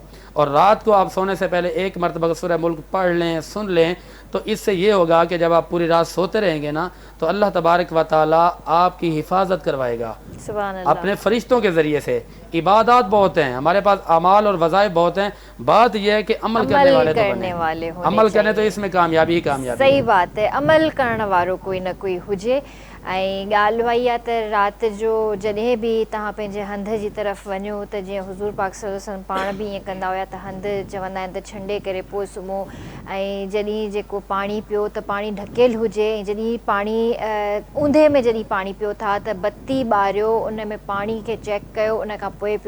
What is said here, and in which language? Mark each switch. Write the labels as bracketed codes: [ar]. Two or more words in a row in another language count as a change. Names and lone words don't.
[ur] اور رات کو آپ سونے سے پہلے 1 مرتبہ سورہ ملک پڑھ لیں، سن لیں، تو اس سے یہ ہوگا کہ جب آپ پوری رات سوتے رہیں گے نا تو اللہ تبارک و تعالیٰ آپ کی حفاظت کروائے گا اپنے فرشتوں کے ذریعے سے. عبادات بہت ہیں ہمارے پاس، اعمال اور وظائف بہت ہیں، بات یہ ہے کہ عمل کرنے والے تو بنے. عمل کرنے تو اس میں کامیابی ہی کامیابی. صحیح بات ہے، عمل کرنے والوں کوئی نہ کوئی ہوجے. [sd] ऐं ॻाल्हि उहा त राति जो जॾहिं बि तव्हां पंहिंजे हंध जी तरफ़ वञो त जीअं हुज़ूर पाक [ar] صلى الله عليه وسلم [sd] पाण बि ईअं कंदा हुया त हंधि चवंदा आहिनि त छंडे करे पोइ सुम्हो. ऐं जॾहिं जेको पाणी पियो त पाणी ढकियलु हुजे, ऐं जॾहिं पाणी ऊंधे में जॾहिं पाणी पियो था त बत्ती ॿारियो, उन में पाणी खे चेक कयो, उन खां पोइ पियो.